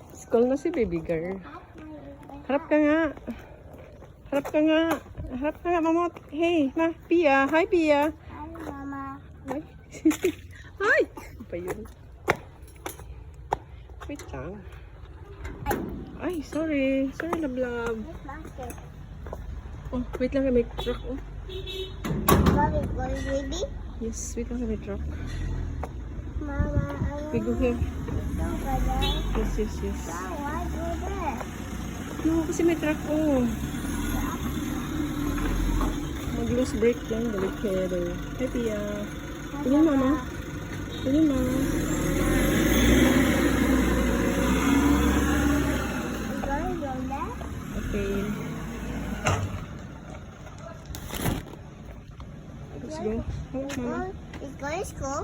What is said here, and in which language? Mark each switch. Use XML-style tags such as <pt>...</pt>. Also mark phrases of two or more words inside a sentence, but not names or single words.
<tl>School na si</tl> <en>baby girl.</en> <tl>Harap ka nga. Harap ka nga. Harap ka nga,</tl> <en>mamot. Hey, ma, Pia. Hi, Pia. Hi, Mama. Hi. Hi.</en> <tl>Ano pa yun? Wait lang. Ay,</tl> <en>sorry. Sorry, love. This basket.</en> <tl>Oh, wait lang, may truck. Oh.</tl> <en>Mommy, going baby?</en> <tl>Yes, wait lang, may truck.</tl> <en>Mama, We go here. go over there. Yes. No, why go there? No,</en> <tl>kasi may truck. Oh. Mag-</tl> <en>loose break</en> <tl>lang. Balik kayo.</tl> <en>Hi, Pia.</en> <tl>Tingin, Mama. Tingin, Mama.</tl> <en>You going go there? Okay. Let's go. Hold, Mama. Is going to school?</en>